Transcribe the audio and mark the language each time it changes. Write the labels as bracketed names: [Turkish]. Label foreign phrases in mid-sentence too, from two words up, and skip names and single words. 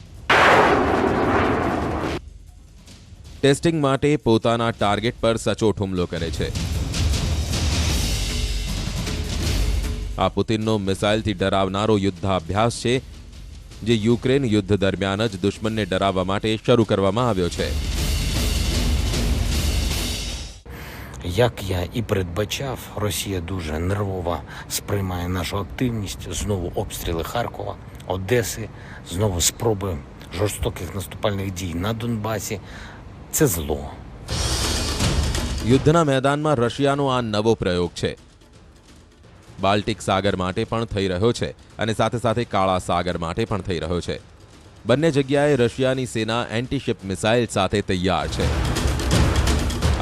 [Gujarati] ટેસ્ટિંગ માટે પોતાના ટાર્ગેટ પર સચોટ હુમલો કરે છે. આ પુતિનનો મિસાઇલથી ડરાવનારો યુદ્ધાભ્યાસ છે, જે યુક્રેન યુદ્ધ દરમિયાન જ દુશ્મનને ડરાવવા માટે શરૂ કરવામાં આવ્યો છે. [Ukrainian] Як я і передбачав, Росія дуже нервово сприймає нашу активність, знову обстріли Харкова, Одеси, знову спроби жорстоких наступальних дій на Донбасі. Це зло. [Gujarati] યુદ્ધના મેદાનમાં રશિયાનો આ નવો પ્રયોગ છે. બાલ્ટિક સાગર માટે પણ થઈ રહ્યો છે અને સાથે સાથે કાળા સાગર માટે પણ થઈ રહ્યો છે. બંને જગ્યાએ રશિયાની સેના એન્ટીશિપ મિસાઇલ સાથે તૈયાર છે.